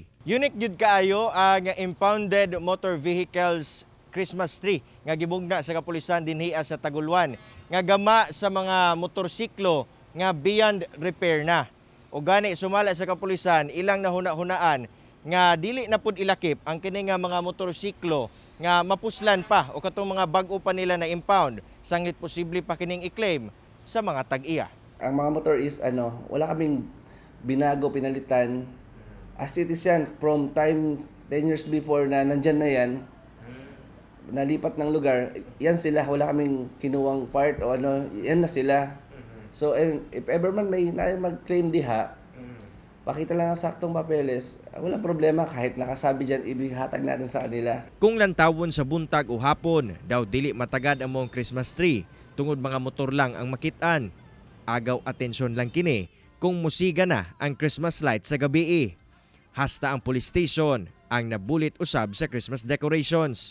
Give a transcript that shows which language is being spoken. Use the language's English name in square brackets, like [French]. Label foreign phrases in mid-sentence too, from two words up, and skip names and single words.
[Cebuano] Unique jud kaayo ang [English] impounded motor vehicles Christmas tree [Cebuano] nga gibugna sa kapulisan dinhi sa Tagulwan nga gama sa mga motorsiklo nga [English] beyond repair [Cebuano] na. O gani sumala sa kapulisan ilang nahuna-hunaan nga dili na pud ilakip ang kini nga mga motorsiklo nga mapuslan pa o katong mga bag-o pa nila na impound sanglit posible pa kining i-claim sa mga tag-iya. [Filipino] Ang mga motor is wala kaming binago, pinalitan. [English] As it is [Filipino] yan, [English] from time 10 years before [Filipino] na nandyan na yan, nalipat ng lugar, yan sila, wala kaming kinuwang part o yan na sila. [Cebuano] So [English] if ever [Cebuano] man may mag-claim diha, pakita lang ang saktong papeles, [Filipino] walang problema kahit nakasabi dyan, ibihatag natin sa kanila. [Cebuano] Kung lantawon sa buntag o hapon, daw dili matagad ang mong [English] Christmas tree, [Cebuano] tungod mga motor lang ang makitaan. Agaw atensyon lang kini kung musiga na ang [English] Christmas light [Cebuano] sa gabi. Hasta ang police station ang nabulit usab sa [English] Christmas decorations.